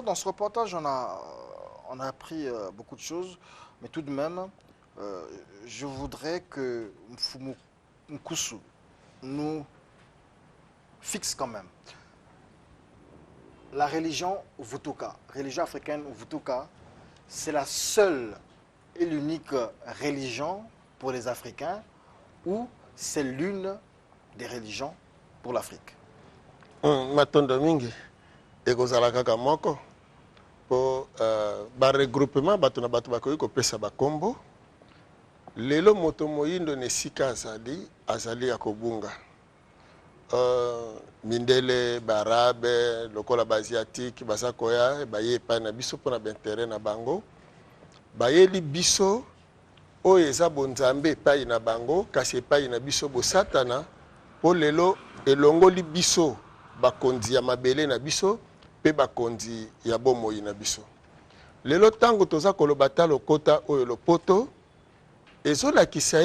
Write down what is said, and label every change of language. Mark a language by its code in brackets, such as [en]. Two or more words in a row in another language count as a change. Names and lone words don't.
[fr] Dans ce reportage, on a appris beaucoup de choses, mais tout de même, je voudrais que Mfumu Nkusu nous fixe quand même. La religion Vutuka, religion africaine Vutuka, c'est la seule et l'unique religion pour les Africains ou c'est l'une des religions pour l'Afrique? [ln] Matondo mingi ekozala kaka moko po ba regroupement bato na bato bakoki kopesa bakombo lelo moto moyindo ne sika azali ya kobunga mindele barabe lokola basiatique baza koya baye epai na biso mpona baintere na bango bayeli biso oyo eza bonzambe epai na bango kasi epai na biso bosatana po lelo elongoli biso bakonzi ya mabele na biso pe bakonzi ya bomoi na biso lelo tango toza koloba ta lokota oyo lopoto ezolakisa